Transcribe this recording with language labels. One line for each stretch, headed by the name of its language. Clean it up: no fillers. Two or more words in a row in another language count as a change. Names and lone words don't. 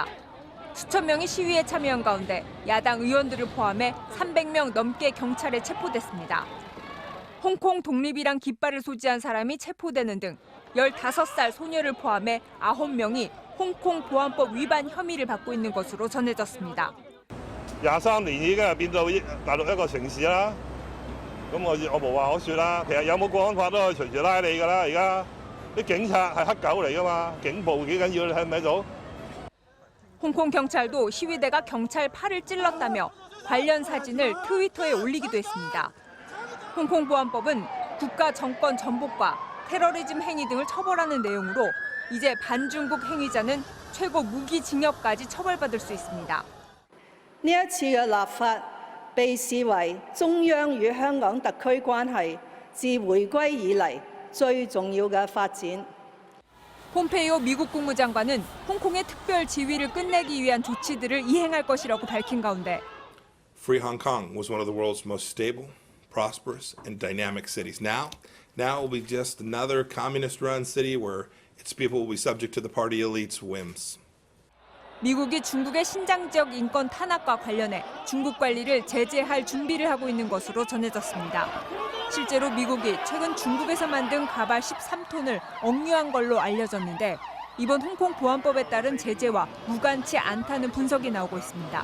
Korean: 수천 명이 시위에 참여한 가운데 야당 의원들을 포함해 300명 넘게 경찰에 체포됐습니다. 홍콩 독립이란 깃발을 소지한 사람이 체포되는 등 15살 소녀를 포함해 9명이 홍콩 보안법 위반 혐의를 받고 있는 것으로 전해졌습니다.
Cantonese: 23 年已經係變到大陸一個城市啦，咁我無話可説啦。其實有冇國安法都可以隨時拉你㗎啦。而家啲警察係黑狗嚟㗎嘛，警暴幾緊要，你睇唔睇到？
Korean: 홍콩 경찰도 시위대가 경찰 팔을 찔렀다며 관련 사진을 트위터에 올리기도 했습니다. 홍콩 보안법은 국가 정권 전복과 테러리즘 행위 등을 처벌하는 내용으로 이제 반중국 행위자는 최고 무기징역까지 처벌받을 수 있습니다.
Cantonese: 呢一次嘅立法被視為中央與香港特區關係自回歸以嚟最重要嘅發展。
Korean: 폼페이오 미국 국무장관은 홍콩의 특별 지위를 끝내기 위한 조치들을 이행할 것이라고 밝힌 가운데
English: Free Hong Kong was one of the world's most stable, prosperous, and dynamic cities. Now it will be just another communist-run city where its people will be subject to the party elite's whims.
Korean: 미국이 중국의 신장 지역 인권 탄압과 관련해 중국 관리를 제재할 준비를 하고 있는 것으로 전해졌습니다. 실제로 미국이 최근 중국에서 만든 가발 13톤을 억류한 걸로 알려졌는데 이번 홍콩 보안법에 따른 제재와 무관치 않다는 분석이 나오고 있습니다.